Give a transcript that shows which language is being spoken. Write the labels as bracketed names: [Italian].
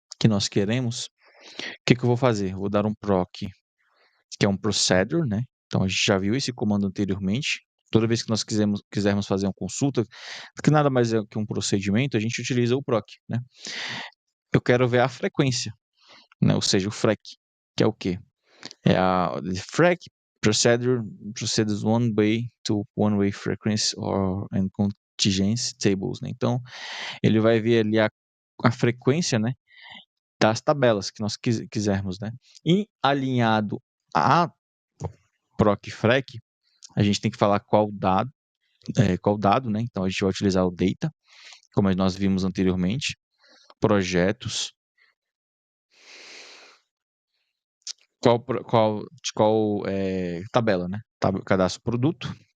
[Portuguese] Que nós queremos, o que eu vou fazer? Eu vou dar um proc, que é um procedure, né? Então a gente já viu esse comando anteriormente. Toda vez que nós quisermos fazer uma consulta, que nada mais é que um procedimento, a gente utiliza o proc, né? Eu quero ver a frequência, né? Ou seja, o FREC, que é o quê? [English] É a FREC procedures one way to one way frequency or and contingency tables, né? [Portuguese] Então ele vai ver ali a frequência, né? Das tabelas que nós quisermos, né? E alinhado a procfrec, a gente tem que falar qual dado, né? Então a gente vai utilizar o data, como nós vimos anteriormente, projetos, qual tabela, né? Cadastro produto.